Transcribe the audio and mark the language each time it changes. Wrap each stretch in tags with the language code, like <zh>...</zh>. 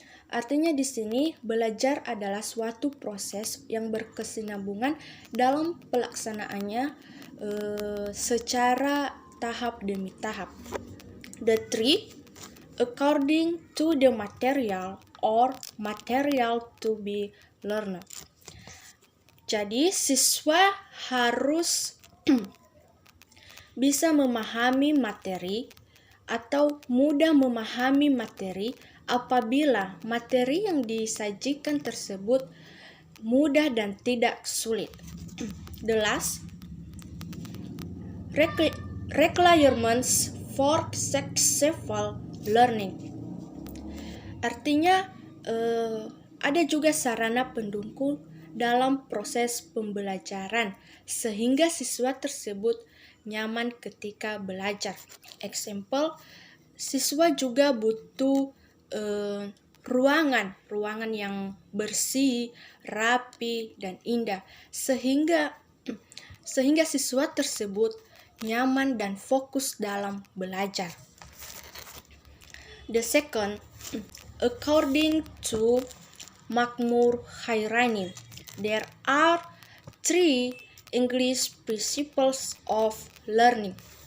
<id>Artinya di sini belajar adalah suatu proses yang berkesinambungan dalam pelaksanaannya secara tahap demi tahap.</id> <en>The three, according to the material or material to be learned.</en> <id>Jadi siswa harus bisa memahami materi atau mudah memahami materi apabila materi yang disajikan tersebut mudah dan tidak sulit.</id> <en>The last, requirements for successful learning.</en> <id>Artinya ada juga sarana pendukung dalam proses pembelajaran sehingga siswa tersebut nyaman ketika belajar. Example, siswa juga butuh ruangan yang bersih, rapi, dan indah sehingga siswa tersebut nyaman dan fokus dalam belajar.</id> <en>The second, according to Makmur Khairani, there are three English principles of learning.</en>